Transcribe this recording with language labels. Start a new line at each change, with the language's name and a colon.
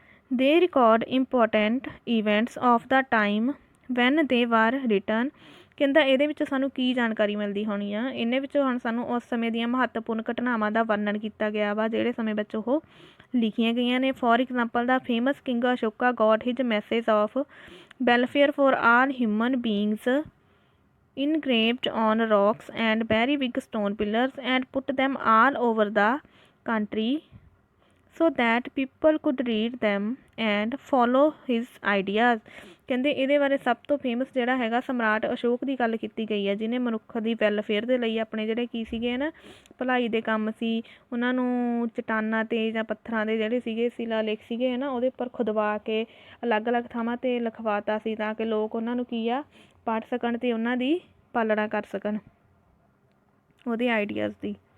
English: They record important events of the time when they were written.
Punjabi: ਕਹਿੰਦਾ ਇਹਦੇ ਵਿੱਚ ਸਾਨੂੰ ਕੀ ਜਾਣਕਾਰੀ ਮਿਲਦੀ ਹੋਣੀ ਆ? ਇਹਦੇ ਵਿੱਚ ਹੁਣ ਸਾਨੂੰ ਉਸ ਸਮੇਂ ਦੀਆਂ ਮਹੱਤਵਪੂਰਨ ਘਟਨਾਵਾਂ ਦਾ ਵਰਣਨ ਕੀਤਾ ਗਿਆ ਵਾ ਜਿਹੜੇ ਸਮੇਂ ਵਿੱਚ ਉਹ ਲਿਖੀਆਂ ਗਈਆਂ ਨੇ।
English: For example the famous king Ashoka got his message of welfare for all human beings engraved on rocks and very big stone pillars and put them all over the country so that people could read them and follow his ideas।
Punjabi: ਕਹਿੰਦੇ ਇਹਦੇ ਬਾਰੇ ਸਭ ਤੋਂ famous ਜਿਹੜਾ ਹੈਗਾ ਸਮਰਾਟ ਅਸ਼ੋਕ ਦੀ ਗੱਲ ਕੀਤੀ ਗਈ ਹੈ, ਜਿਹਨੇ ਮਨੁੱਖ ਦੀ ਵੈਲਫੇਅਰ ਦੇ ਲਈ ਆਪਣੇ ਜਿਹੜੇ ਕੀ ਸੀਗੇ ਨਾ ਭਲਾਈ ਦੇ ਕੰਮ ਸੀ, ਉਹਨਾਂ ਨੂੰ ਚਟਾਨਾਂ 'ਤੇ ਜਾਂ ਪੱਥਰਾਂ ਦੇ ਜਿਹੜੇ ਸੀਗੇ ਸ਼ਿਲਾਲੇਖ ਸੀਗੇ ਹੈ ਨਾ ਉਹਦੇ ਉੱਪਰ ਖੁਦਵਾ ਕੇ ਅਲੱਗ-ਅਲੱਗ ਥਾਵਾਂ 'ਤੇ ਲਿਖਵਾਤਾ ਸੀ ਤਾਂ ਕਿ ਲੋਕ ਉਹਨਾਂ ਨੂੰ ਕੀ ਆ ਪੜ੍ਹ ਸਕਣ ਅਤੇ ਉਹਨਾਂ ਦੀ ਪਾਲਣਾ ਕਰ ਸਕਣ ਉਹਦੇ ਆਈਡੀਆਜ਼ ਦੀ।